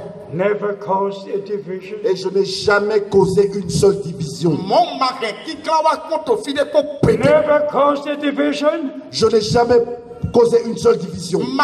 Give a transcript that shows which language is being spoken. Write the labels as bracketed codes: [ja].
[en] Never caused a division. [fr] Et je n'ai jamais causé une seule division. [en] Never caused a division. [fr] Je n'ai jamais causé une seule division.